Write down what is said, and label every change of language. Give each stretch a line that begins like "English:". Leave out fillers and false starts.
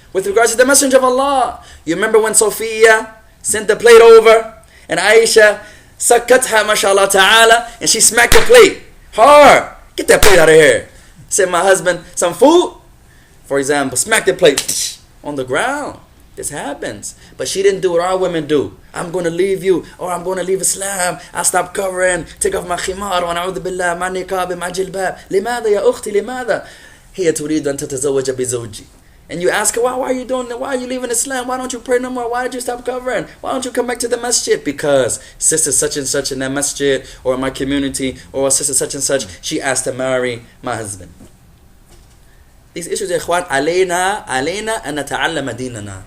English: with regards to the Messenger of Allah. You remember when Sophia sent the plate over and Aisha sakatha mashallah ta'ala and she smacked the plate hard. Get that plate out of here. Said my husband, some food? For example, smack the plate on the ground. This happens. But she didn't do what our women do. I'm going to leave you, or I'm going to leave Islam. I'll stop covering, take off my khimar,
Arabic: wa na'udhu billah, ma niqab, ma jilbab. لماذا يا أختي لماذا؟ هي تريد أن تتزوج بزوجي.
English: And you ask her, why are you doing that? Why are you leaving Islam? Why don't you pray no more? Why did you stop covering? Why don't you come back to the masjid? Because sister such and such in that masjid, or in my community, or sister such and such, she asked to marry my husband. These issues, ikhwan,
Arabic: alayna an nata'allama dinana.